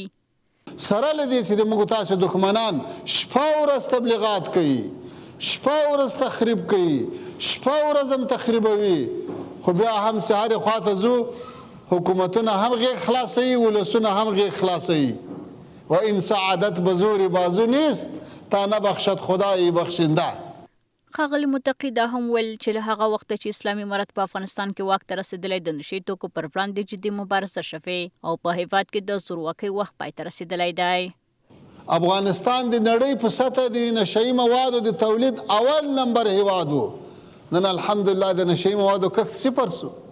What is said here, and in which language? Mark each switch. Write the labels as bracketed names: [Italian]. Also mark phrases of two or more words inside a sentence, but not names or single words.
[Pashto] سره له دې چې د موږ تاسو دښمنان شپه ورځ تبلیغات کوي، شپه ورځ تخریب کوي، شپه ورځ هم تخریبوي، خو بیا هم سهارې خواته ځو حکومتونه هم غیږ خلاصوي، ولسونه هم غیږ خلاصوي. [Persian] و این سعادت به زور بازو نیست تا نبخشد خدای بخشنده. [Pashto] ښاغلي متقي دا هم ویل چې له هغه وخته چې اسلامي امارت په افغانستان کې واک ته رسېدلی د نشي توکو پر وړاندې جدي مبارزه شوې او په هیواد کې د زورواکۍ وخت پای ته رسېدلی دی. افغانستان د نړۍ په سطح د نشهیي موادو د تولید اول نمبر هیواد و، نن الحمدلله د نشهیي موادو کښت صفر سو.